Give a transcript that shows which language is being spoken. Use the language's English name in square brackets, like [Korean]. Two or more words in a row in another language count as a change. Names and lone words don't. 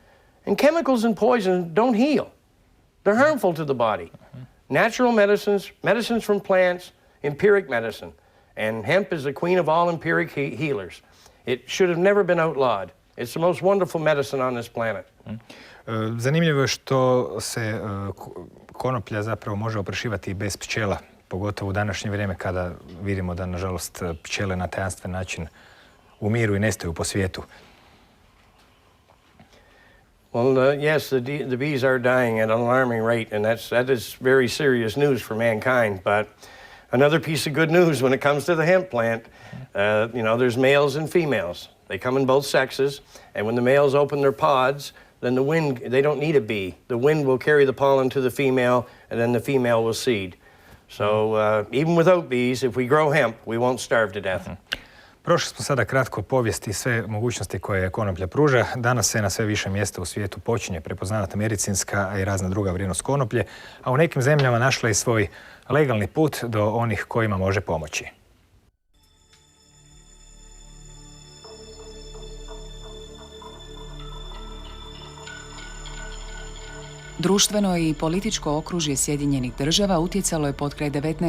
[English] And chemicals and poisons don't heal. They're harmful to the body. Natural medicines, medicines from plants, empiric medicine. And hemp is the queen of all empiric healers. It should have never been outlawed. It's the most wonderful medicine on this planet. [Croatian] Zanimljivo je što se konoplja zapravo može oprašivati i bez pčela, pogotovo u današnje vrijeme kada vidimo da, nažalost, pčele na tajanstven način umiru i nestaju po svijetu. [English] Well, yes, the bees are dying at an alarming rate, and that is very serious news for mankind. But another piece of good news when it comes to the hemp plant, there's males and females. They come in both sexes, and when the males open their pods, then the wind, they don't need a bee. The wind will carry the pollen to the female, and then the female will seed. So even without bees, if we grow hemp, we won't starve to death. [Croatian] Prošli smo sada kratko povijesti i sve mogućnosti koje konoplja pruža. Danas se na sve više mjesta u svijetu počinje prepoznavati medicinska i razna druga vrijednost konoplje, a u nekim zemljama našla i svoj legalni put do onih kojima može pomoći. Društveno i političko okružje Sjedinjenih država utjecalo je potkraj 19.